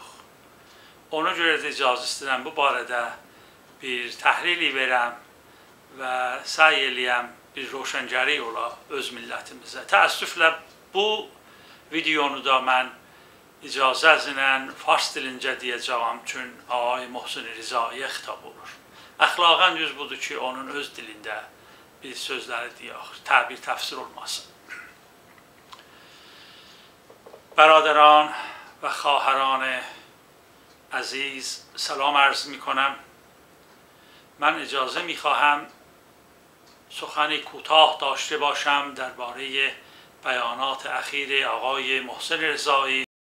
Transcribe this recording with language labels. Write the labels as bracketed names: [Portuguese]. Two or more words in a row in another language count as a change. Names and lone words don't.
[Azerbaijani] Ona görə də icazə istəyirəm bu barədə bir təhlil verəm və səy eləyəm bir roşəngəri ola öz millətimizə. Təəssüflə bu videonu da mən icazəzinlə fars dilincə deyəcəyəm, çünki Ağay Möhsin Rizaiyə xitab olur. Əxlaqən düz budur ki, onun öz dilində bir sözləri deyək, təbir, təfsir olmasın. [Persian] برادران و خواهران عزیز سلام عرض می کنم. من اجازه می خواهم سخنی کوتاه داشته باشم درباره بیانات اخیر آقای محسن رضایی